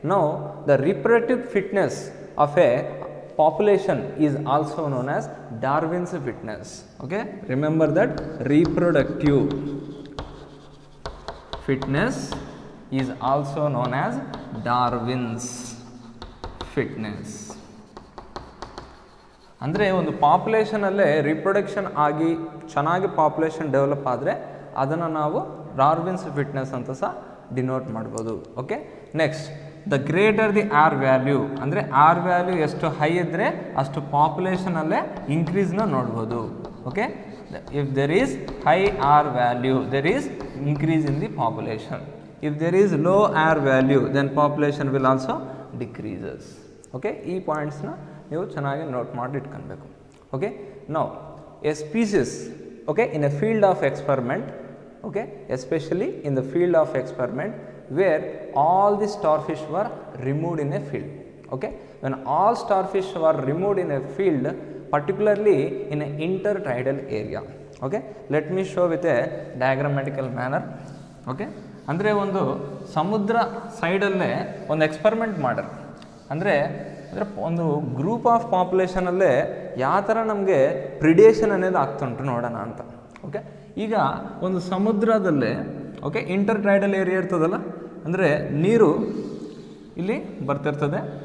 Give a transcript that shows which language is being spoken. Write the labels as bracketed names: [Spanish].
[English] Now, the reproductive fitness of a population is also known as Darwin's fitness. Okay? Remember that reproductive fitness is also known as Darwin's fitness. [Kannada] ಅಂದರೆ ಒಂದು ಪಾಪ್ಯುಲೇಷನಲ್ಲೇ reproduction ಆಗಿ ಚೆನ್ನಾಗಿ population develop ಆದರೆ ಅದನ್ನು ನಾವು Darwin's fitness ಅಂತ ಸಹ denote ಮಾಡ್ಬೋದು. Okay. [English] next, the greater the R value, [Kannada] ಅಂದರೆ ಆರ್ ವ್ಯಾಲ್ಯೂ ಎಷ್ಟು ಹೈ ಇದ್ದರೆ ಅಷ್ಟು ಪಾಪ್ಯುಲೇಷನಲ್ಲೇ ಇನ್ಕ್ರೀಸ್ನ ನೋಡ್ಬೋದು. Okay. [English] If there is high R value, there is increase in the population. If there is low R value, then population will also decreases. Okay. [Kannada] ಈ ಪಾಯಿಂಟ್ಸ್ನ ನೀವು ಚೆನ್ನಾಗಿ note ಮಾಡಿ ಇಟ್ಕೊಳ್ಬೇಕು. Okay. [English] Now a species, okay, in a field of experiment, okay, especially in the field of experiment where all the starfish were removed in a field. Okay, when all starfish were removed in a field, particularly in an intertidal area. Okay, let me show with a diagrammatical manner. [Kannada] Okay, ಅಂದರೆ ಒಂದು ಸಮುದ್ರ ಸೈಡಲ್ಲೇ ಒಂದು experiment ಮಾಡ್ಯಾರ. ಅಂದರೆ ಒಂದು group of ಪಾಪ್ಯುಲೇಷನಲ್ಲೇ ಯಾವ ಥರ ನಮಗೆ ಪ್ರಿಡೇಷನ್ అనేది ಆಗ್ತುಂಟು ನೋಡೋಣ ಅಂತ. ಓಕೆ. ಈಗ ಒಂದು ಸಮುದ್ರದಲ್ಲೇ, ಓಕೆ, ಇಂಟರ್ಟ್ರೈಡಲ್ ಏರಿಯಾ ಇರ್ತದಲ್ಲ, ಅಂದರೆ ನೀರು ಇಲ್ಲಿ ಬರ್ತಿರ್ತದೆ.